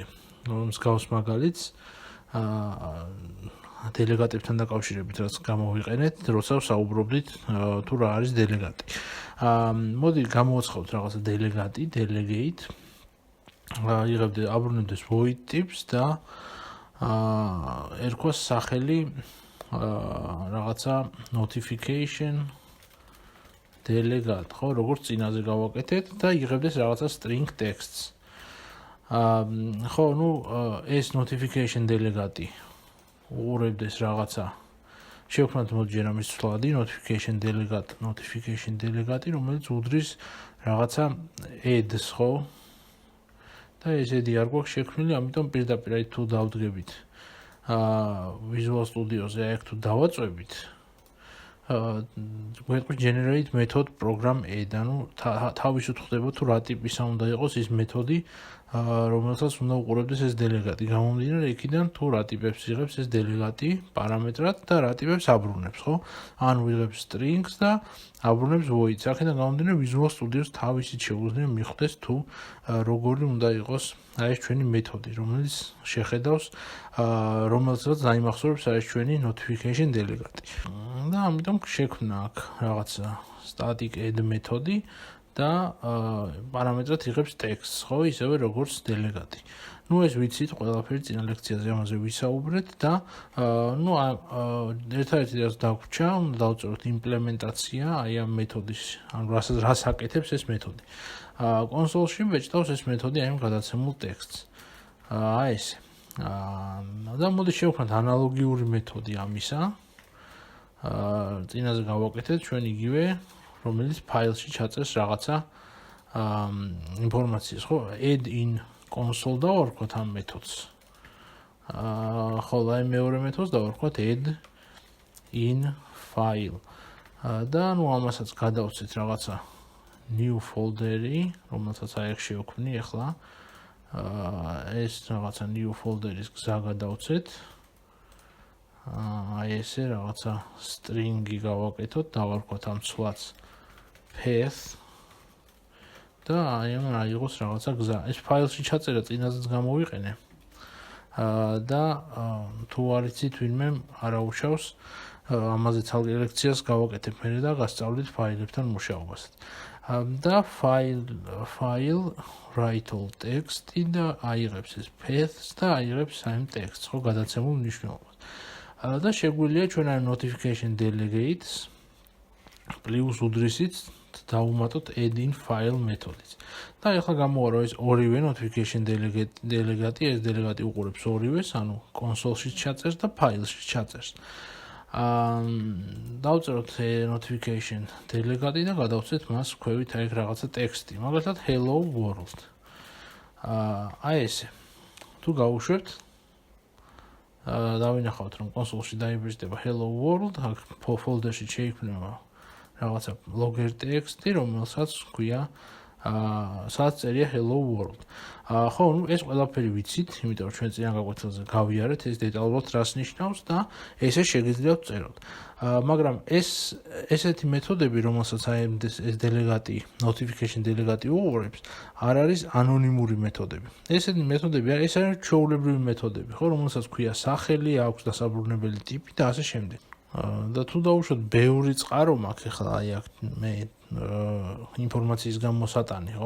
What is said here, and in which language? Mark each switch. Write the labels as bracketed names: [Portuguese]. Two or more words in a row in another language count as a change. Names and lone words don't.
[Georgian] მსგავს მაგალითს დელეგატებთან დაკავშირებით, რაც გამოვიყენეთ, როცა ვსაუბრობდით თუ რა არის დელეგატი. მოდი გამოვაცხადოთ რაღაცა დელეგატი, delegate. აბრუნებდეს [English] void tips [Georgian] და ერქვას სახელი რაღაცა [English] notification delegate, [Georgian] ხო, როგორც წინაზე გავაკეთეთ და იღებდეს რაღაცა [English] string texts. [Georgian] ხო, ეს [English] notification delegate [Georgian] უყურებდეს რაღაცა. შევქმნათ მოდი ჯერ ამის ცვლადი [English] notification delegate, [Georgian] რომელიც უდრის რაღაცა add-ს, ხო? და ეს add-ი არ გვაქვს შექმნილი, ამიტომ პირდაპირ აი თუ დავდგებით Visual Studio-ზე, აი თუ დავაწვევით, გვეტყვის [English] generate method program add, [Georgian] ანუ თავისით ხდება თუ რა ტიპისა უნდა იყოს ის მეთოდი, რომელსაც უნდა უყურებდეს ეს დელეგატი. გამომდინარე იქიდან თუ რა ტიპებს იღებს ეს დელეგატი პარამეტრად და რა ტიპებს აბრუნებს, ხო? ან ვიღებს strings და აბრუნებს void. აქედან გამომდინარე Visual Studio-ს თავისით შეუძლია მიხვდეს თუ როგორი უნდა იყოს აი ეს ჩვენი მეთოდი, რომელიც შეხედავს რომელსაც დაიმახსოვრებს აი ეს ჩვენი [English] notification delegate. [Georgian] და ამიტომ შექმნა აქ რაღაცა [English] static add [Georgian] მეთოდი და პარამეტრად იღებს text-ს, ხო, ისევე როგორც delegate. ეს ვიცით, ყველაფერი წინა ლექციაზე ამაზე ვისაუბრეთ და ერთადერთი რაც დაგვრჩა, უნდა დავწეროთ იმპლემენტაცია აი ამ მეთოდის, ანუ რას აკეთებს ეს მეთოდი. კონსოლში ვეჭდავს ეს მეთოდი აი ამ გადაცემულ ტექსტს. ესე. და მოდი შევქმნათ ანალოგიური მეთოდი ამისა. წინაზე გავაკეთეთ ჩვენ იგივე, რომელიც ფაილში ჩაწერს რაღაცა ინფორმაციას, ხო? [English] add in console [Georgian] დავარქვათ ამ მეთოდს. ხოლო აი მეორე მეთოდს დავარქვათ [English] add in file. [Georgian] და ამასაც გადავცეთ რაღაცა [English] new folder-ი, [Georgian] რომელსაც აი აქ შევქმნი ახლა. ეს რაღაცა [English] new folder-ის [Georgian] გზა გადავცეთ. აი ესე რაღაცა string-ი გავაკეთოთ, დავარქვათ ამ ცვლადს path და აი ამ აიღოს რაღაცა გზა. ეს ფაილში ჩაწერა წინაზეც გამოვიყენე. და თუ არ იცით ვინმე არაუშავს, ამაზე ცალკე ლექციას გავაკეთებ მე და გასწავლით ფაილებთან მუშაობას. და [English] file write all text-ი [Georgian] და აიღებს ეს paths და აიღებს ამ text-ს, ხო, გადაცემულ მნიშვნელობას. და შეგვიძლია ჩვენ ამ [English] notification delegate-ს [Georgian] plus უდრისით დავუმატოთ [English] add in file [Georgian] მეთოდიც. და ახლა გამოვა ეს ორივე [English] notification delegate, [Georgian] ეს delegate უყურებს ორივეს, ანუ console-ში ჩაწერს და ფაილში ჩაწერს. დავწეროთ [English] notification delegate [Georgian] და გადავცეთ მას ქვევით აი რაღაცა ტექსტი, მაგალითად [English] hello world. [Georgian] აი ესე. თუ გავუშვებთ დავინახავთ რომ კონსოლში დაიბეჭდება [English] hello world, [Georgian] აქ folder-ში შეიქმნება რაღაცა logger ტექსტი, რომელსაც ქვია სადაც წერია [English] hello world. [Georgian] ხო, ეს ყველაფერი ვიცით, იმიტომ რომ ჩვენ წინა გაკვეთილზე გავიარეთ ეს დეტალურად რას ნიშნავს და ესე შეგიძლიათ წეროთ. მაგრამ ესეთი მეთოდები, რომელსაც აი ეს [English] delegate, notification delegate [Georgian] უყურებს, არ არის ანონიმური მეთოდები. ესეთი მეთოდები არის, ეს არის ჩვეულებრივი მეთოდები, ხო, რომელსაც ქვია სახელი, აქვს დასაბრუნებელი ტიპი და ასე შემდეგ. და თუ დავუშვათ ბევრი წყარო მაქვს ახლა აი აქ მე ინფორმაციის გამოსატანი, ხო?